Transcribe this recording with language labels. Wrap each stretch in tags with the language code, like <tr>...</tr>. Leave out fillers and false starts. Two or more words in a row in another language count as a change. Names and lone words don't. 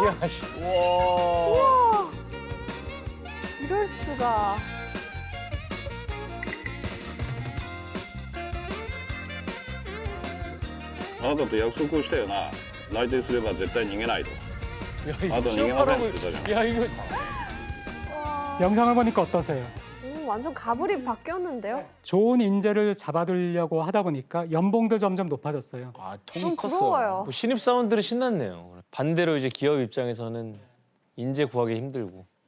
<ko>야, 씨. 우와. 이럴 수가.</ko> <ja>あなたと約束をしたよな。内定すれば絶対逃げないと。</ja> <ko>야, あ 이거</ko> <ja>と逃げません</ja> <ko>취업하라고.</ko> <ja>って言ったじゃん。</ja> <ko>야, 이거 와. 영상을 보니까 어떠세요? 완전 가불이 바뀌었는데요? 좋은 인재를 잡아두려고 하다 보니까 연봉도 점점 높아졌어요. 아, 좀 통이 컸어. 부러워요. 뭐 신입 사원들은 신났네요. 반대로 이제 기업 입장에서는 인재 구하기 힘들고.</ko>